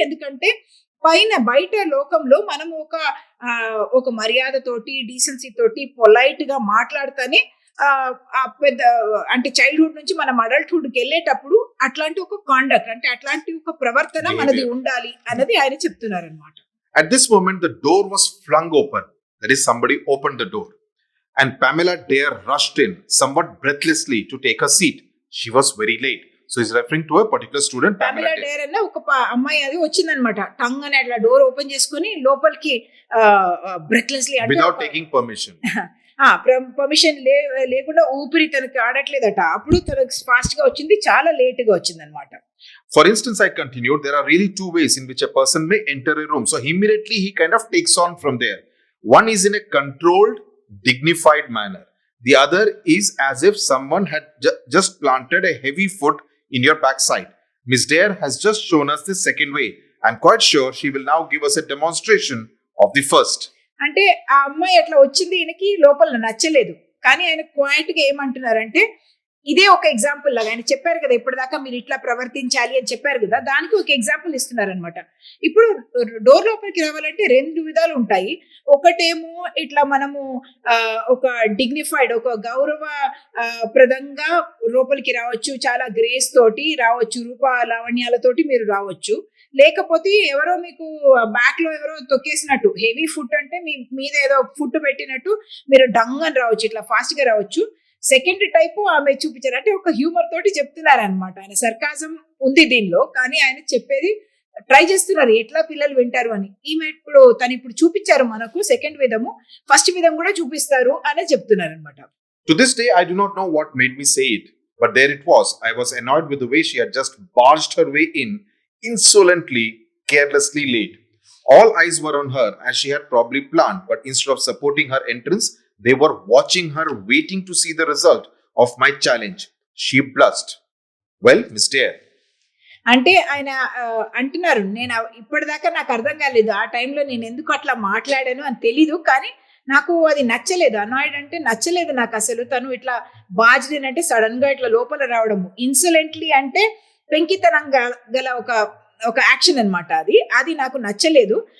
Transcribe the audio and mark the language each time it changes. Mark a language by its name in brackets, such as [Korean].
[Telugu] ఎందుకంటే బయట లోకంలో మనం ఒక మర్యాదతోటి, డీసెన్సీ తోటి, పొలైట్ గా మాట్లాడితేనే పెద్ద అంటే చైల్డ్హుడ్ నుంచి మనం అడల్ట్హుడ్కి వెళ్ళేటప్పుడు అట్లాంటి ఒక కాండక్ట్, అంటే అట్లాంటి ఒక ప్రవర్తన మనది ఉండాలి అన్నది ఆయన చెప్తున్నారు అనమాట. [English] At this moment, the door was flung open. That is, somebody opened the door. And Pamela Dare rushed in, somewhat breathlessly, to take her seat. She was very late. So he's referring to a particular student, Pamela Dare. [Telugu] అన్న ఒక అమ్మాయి అది వచ్చిందనమాట. Tongue అని అట్లా door open చేసుకుని లోపలికి బ్రెత్లెస్లీ, [English] without taking permission. [Telugu] Permission లేకుండా ఊపిరి తనకి ఆడట్లేదట. అప్పుడు తనకు ఫాస్ట్ గా వచ్చింది, చాలా లేట్ గా వచ్చింది అనమాట. [English] For instance, I continued, there are really 2 ways in which a person may enter a room. So immediately he kind of takes on from there. One is in a controlled, dignified manner. The other is as if someone had just planted a heavy foot in your backside. Miss Dare has just shown us the second way. I'm quite sure she will now give us a demonstration of the first. [Telugu] అంటే ఆ అమ్మాయి అట్లా వచ్చింది, ఈయనకి లోపల నచ్చలేదు. కానీ ఆయన క్వైట్ గా ఏమంటున్నారంటే, ఇదే ఒక ఎగ్జాంపుల్ లాగా ఆయన చెప్పారు కదా, ఇప్పటిదాకా మీరు ఇట్లా ప్రవర్తించాలి అని చెప్పారు కదా, దానికి ఒక ఎగ్జాంపుల్ ఇస్తున్నారనమాట. ఇప్పుడు డోర్ లోపలికి రావాలంటే 2 విధాలు ఉంటాయి. ఒకటేమో ఇట్లా మనము ఒక డిగ్నిఫైడ్, ఒక గౌరవ ప్రదంగా లోపలికి రావచ్చు, చాలా గ్రేస్ తోటి రావచ్చు, రూప లావణ్యాలతోటి మీరు రావచ్చు. లేకపోతే ఎవరో మీకు బ్యాక్ లో ఎవరో తొక్కేసినట్టు, హెవీ ఫుట్ అంటే మీ మీద ఏదో ఫుట్ పెట్టినట్టు మీరు డంగ్ అని రావచ్చు, ఇట్లా ఫాస్ట్ గా రావచ్చు. సెకండ్ టైప్ ఆమె చూపించారు, అంటే ఒక హ్యూమర్ తోటి చెప్తున్నారు అనమాట. ఆయన సర్కాజం ఉంది దీనిలో, కానీ ఆయన చెప్పేది ట్రై చేస్తున్నారు ఎట్లా పిల్లలు వింటారు అని. ఈమె తను ఇప్పుడు చూపించారు మనకు సెకండ్ విధము, ఫస్ట్ విధం కూడా చూపిస్తారు అని చెప్తున్నారు అనమాట. [English] To this day, I do not know what made me say it, but there it was. I was annoyed with the way she had just barged her way in, insolently, carelessly late. All eyes were on her, as she had probably planned, but instead of supporting her entrance, they were watching her, waiting to see the result of my challenge. She blushed. Well, Miss Dare. [Telugu] అంటే ఆయన అంటున్నారు, నేను ఇప్పటిదాకా నాకు అర్థం కాలేదు, ఆ టైంలో నేను ఎందుకు అట్లా మాట్లాడాను అని తెలీదు, కానీ నాకు అది నచ్చలేదు. అనాయిడ్ అంటే నచ్చలేదు నాకు అసలు. తను ఇట్లా బాజ్డిన్ అంటే సడన్ గా ఇట్లా లోపల రావడము, ఇన్సలెంట్లీ అంటే పెంకితనం గల ఒక యాక్షన్ అనమాట. అది నాకు నచ్చలేదు.